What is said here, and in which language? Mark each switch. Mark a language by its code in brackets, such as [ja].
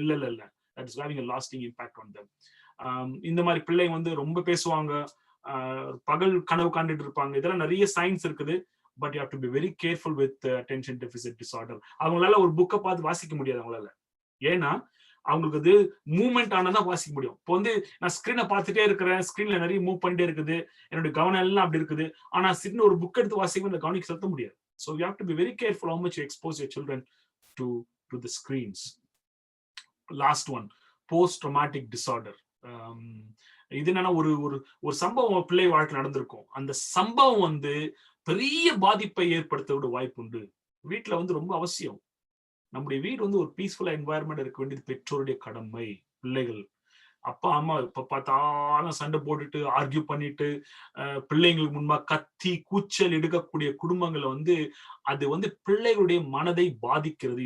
[en] இல்ல that is having a lasting impact on them. [ta] இந்த மாதிரி பிள்ளைங்க வந்து ரொம்ப பேசுவாங்க, பகல் கனவு காண்டுட்டு இருப்பாங்க. இதெல்லாம் நிறைய சயின்ஸ் இருக்குது. [en] But you have to be very careful with attention deficit disorder. [ta] அவங்களால ஒரு புக்கை பார்த்து வாசிக்க முடியாது அவங்களால. ஏன்னா அவங்களுக்கு அது மூவ்மெண்ட் ஆனதான் வாசிக்க முடியும். இப்போ வந்து நான் ஸ்கிரீனை பார்த்துட்டே இருக்கிறேன், ஸ்கிரீன்ல நிறைய மூவ் பண்ணிட்டே இருக்குது, என்னுடைய கவனம் எல்லாம் அப்படி இருக்குது. ஆனா சின்ன ஒரு புக் எடுத்து வாசிக்க அந்த கவனிக்க செலுத்த முடியாது. [en] So you have to be very careful how much you expose your children to the screens. Last one, post traumatic disorder. [ta] இது என்னன்னா ஒரு சம்பவம் பிள்ளை வாழ்க்கை நடந்திருக்கும். அந்த சம்பவம் வந்து பெரிய பாதிப்பை ஏற்படுத்த வாய்ப்பு உண்டு. வீட்டுல வந்து ரொம்ப அவசியம். நம்முடைய வீடு வந்து ஒரு பீஸ்ஃபுல்லா என்வாயர்மெண்ட் இருக்க வேண்டியது பெற்றோருடைய கடமை. பிள்ளைகள் அப்பா அம்மா இப்ப பார்த்தாலும் சண்டை போட்டுட்டு ஆர்கியூ பண்ணிட்டு பிள்ளைங்களுக்கு முன்பா கத்தி கூச்சல் எடுக்கக்கூடிய குடும்பங்களை வந்து அது வந்து பிள்ளைகளுடைய மனதை பாதிக்கிறது.